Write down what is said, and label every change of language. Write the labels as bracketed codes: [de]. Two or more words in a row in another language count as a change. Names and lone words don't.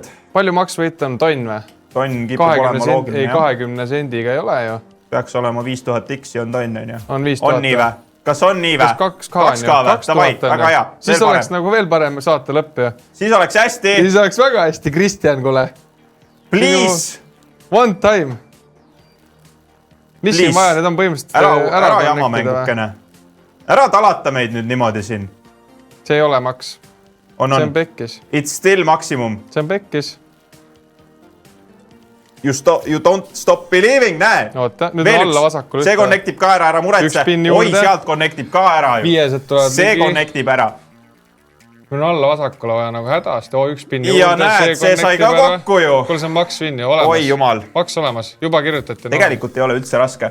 [et] Palju maks võita on tonn või? Tonn kipub olema loogiline. Ei, 20 sendiga ei ole ju. Peaks olema 5000 X-i on tonn, on ju. On 5000. On nii vä? Kas on nii vä? 2K on ju. 2000 väga hea. Siis oleks nagu veel parem saate lõpp ju. Siis oleks hästi. Siis oleks väga hästi, Kristjan, kuule. [en] Please. One time. [et] Mis siin vaja, need on põhimõtteliselt ära jama mängukene. Ära talata meid nüüd niimoodi siin. See ei ole maks. See on pekkis. [en] It's still maksimum. [et] See on pekkis. [en] You don't stop believing, [et] näe. Oota, nüüd on alla vasakul. See connectib ka ära muretse. Oi, sealt connectib ka ära ju. 500 tuleb. See connectib ära. Meil on alla vasakule vaja nagu hädasti. Üks pinni juurde. Ja näed, see sai ka kokku ju. Kuule, see on maks vinni olemas. Oi jumal. Maks olemas. Juba kirjutati. Tegelikult ei ole üldse raske.